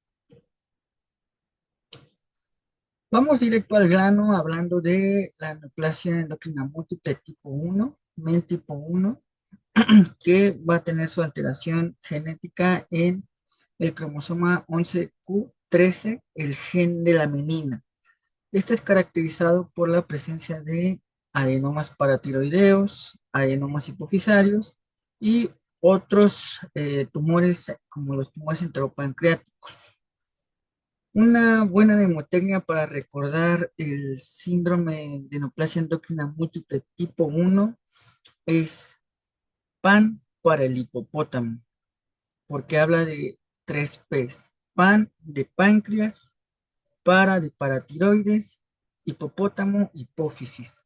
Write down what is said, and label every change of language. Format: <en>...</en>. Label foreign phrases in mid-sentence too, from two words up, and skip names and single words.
<es>Vamos directo al grano hablando de la neoplasia endocrina múltiple tipo 1, MEN tipo 1, que va a tener su alteración genética en el cromosoma 11q13, el gen de la menina. Este es caracterizado por la presencia de adenomas paratiroideos, adenomas hipofisarios y otros tumores como los tumores enteropancreáticos. Una buena mnemotecnia para recordar el síndrome de neoplasia endocrina múltiple tipo 1 es PAN para el hipopótamo, porque habla de tres P's: PAN de páncreas, para de paratiroides, hipopótamo, hipófisis.</es>